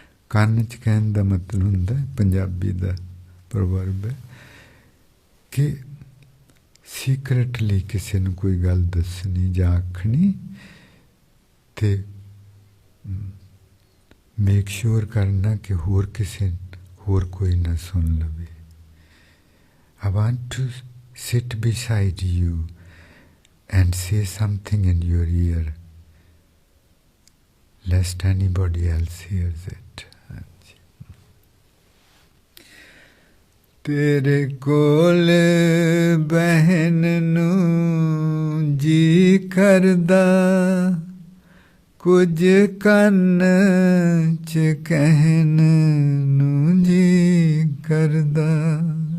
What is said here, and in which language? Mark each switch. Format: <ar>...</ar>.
<pa>ਕੰਨ 'ਚ ਕਹਿਣ ਦਾ ਮਤਲਬ ਹੁੰਦਾ, ਪੰਜਾਬੀ ਦਾ ਪ੍ਰਵਰਬ ਹੈ ਕਿ ਸੀਕਰਟਲੀ ਕਿਸੇ ਨੂੰ ਕੋਈ ਗੱਲ ਦੱਸਣੀ ਜਾਂ ਆਖਣੀ ਤੇ ਮੇਕ ਸ਼ੋਰ ਕਰਨਾ ਕਿ ਹੋਰ ਕਿਸੇ ਹੋਰ ਕੋਈ ਨਾ ਸੁਣ ਲਵੇ।</pa> <en>I want to sit beside you and say something in your ear lest anybody else hears it.</en> <pa>ਤੇਰੇ ਕੋਲ ਬਹਿਣ ਨੂੰ ਜੀ ਕਰਦਾ ਕੁਝ ਕੰਨ 'ਚ ਕਹਿਣ ਨੂੰ ਜੀ ਕਰਦਾ।</pa>